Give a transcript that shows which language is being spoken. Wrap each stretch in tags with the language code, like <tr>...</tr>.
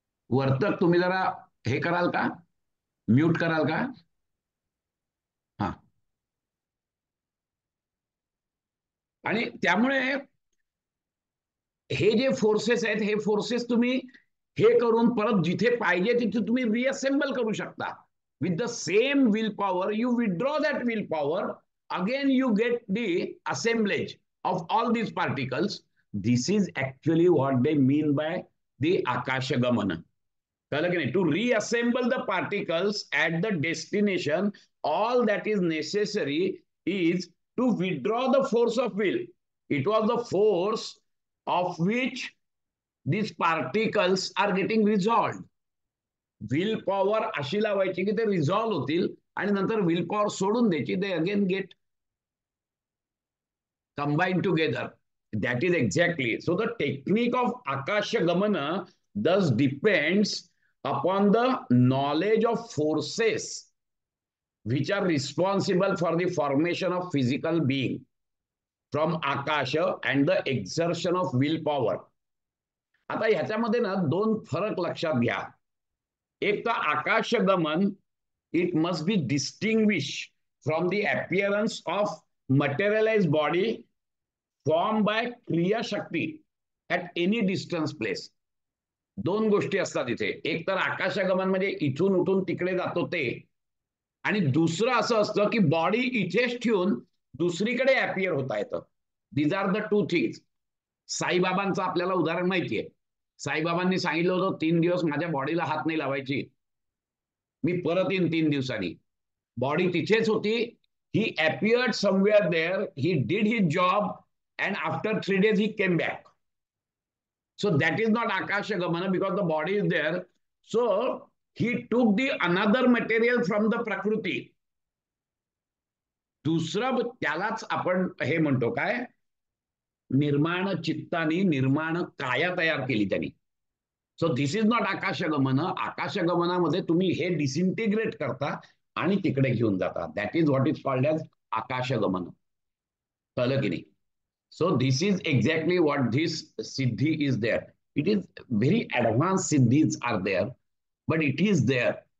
<mr>वर्तक तुम्ही जरा हे कराल का, म्यूट कराल का? हा. आणि त्यामुळे हे जे फोर्सेस आहेत हे फोर्सेस तुम्ही हे करून परत जिथे पाहिजे तिथे तुम्ही रिअसेंबल करू शकता.</mr> <en>With the same willpower, you withdraw that willpower. Again, you get the assemblage of all these particles. This is actually what they mean by the Akashagamana. To reassemble the particles at the destination, all that is necessary is to withdraw the force of will. It was the force of which these particles are getting resolved.</en> <mr>Will power अशी लावायची की ते resolve होतील आणि नंतर will power सोडून द्यायची,</mr> <en>They again get combine together. That is exactly. So the technique of आकाशगमन thus depends upon the knowledge of forces which are responsible for the formation of physical being from akasha and the exertion of willpower.</en> <mr>आता ह्याच्यामध्ये ना दोन फरक लक्षात घ्या. एक तर</mr> <en>आकाशगमन, it must be distinguished from the appearance of materialized body formed by kriya shakti at any distance place.</en> <mr>दोन गोष्टी असतात इथे. एक तर आकाशगमन म्हणजे इथून उठून तिकडे जातो ते, आणि दुसरं असं असतं की बॉडी इथेच ठेवून दुसरीकडे अपियर होता येतं.</mr> <en>These are the two things.</en> <mr>साईबाबांचं आपल्याला उदाहरण माहितीये. साईबाबांनी सांगितलं होतं 3 दिवस माझ्या बॉडीला हात नाही लावायची, मी परत येईन 3 दिवसांनी. बॉडी तिथेच होती.</mr> <en>He appeared somewhere there, he did his job and after 3 days he came back. So that is not Akashagamana because the body is there. So he took the another material from the Prakriti.</en> <mr>दुसरं त्यालाच आपण हे म्हणतो काय, निर्माण चित्तानी निर्माण काया तयार केली त्यांनी.</mr> <en>So this is not आकाशगमन.</en> <mr>आकाशगमनामध्ये तुम्ही हे डिसइंटिग्रेट करता आणि तिकडे घेऊन जाता.</mr> <en>That is what is called as आकाशगमन.</en> <mr>कळलं की नाही?</mr> <en>So this is exactly what this siddhi is there. It is very advanced siddhis are there, but it is there.</en>